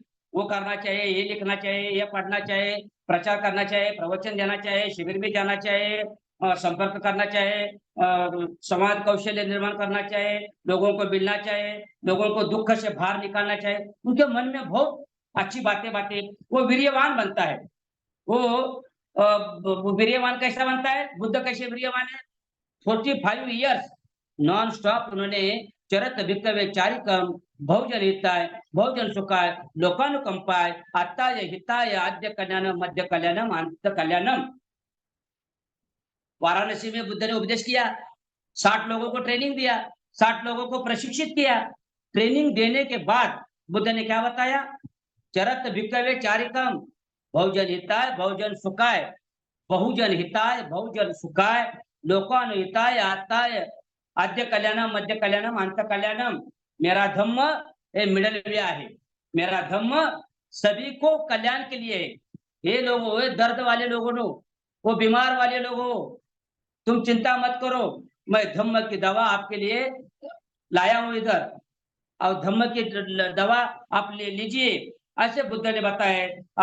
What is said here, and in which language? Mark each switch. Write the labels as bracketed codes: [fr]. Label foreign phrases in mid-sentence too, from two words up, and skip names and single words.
[hi] वो करना चाहिए, ये लिखना चाहिए, ये पढ़ना चाहिए, प्रचार करना चाहिए, प्रवचन देना चाहिए, शिविर में जाना चाहिए, संपर्क करना चाहिए, समाज कौशल्य निर्माण करना चाहिए, लोगों को मिलना चाहिए, लोगों को दुख से बाहर निकालना चाहिए। उनके मन में बहुत अच्छी बातें बातें, वो वीर्यवान बनता है। वो वीर्यवान कैसा बनता है? बुद्ध कैसे वीर्यवान है? [en] 45 years non stop [pi] उन्होंने चरत भिक्कवे चारिकम बहुजन हिताय बहुजन सुखाय लोकानुकंपाय आत्ताय हिताय आद्य कल्याणम मध्य कल्याणम अंत कल्याणम। [hi] वाराणसी में बुद्ध ने उपदेश किया, 60 लोगों को ट्रेनिंग दिया, 60 लोगों को प्रशिक्षित किया। ट्रेनिंग देने के बाद बुद्ध ने क्या बताया? [pi] चरत भिक्कवे चारिकम बहुजन हिताय बहुजन सुखाय, बहुजन हिताय बहुजन सुखाय लोकानुहिताय आत्ताय आद्य कल्याणम मध्य कल्याणम अंत कल्याणम। [hi] मेरा धम्म ये [en] middle way [hi] है, मेरा धम्म सभी को कल्याण के लिए है। ये लोगों, ये दर्द वाले लोगों, वो बीमार वाले लोगों, तुम चिंता मत करो, मैं धम्म की दवा आपके लिए लाया हूं इधर, और धम्म की दवा आप ले लीजिए, ऐसे बुद्ध ने बताया।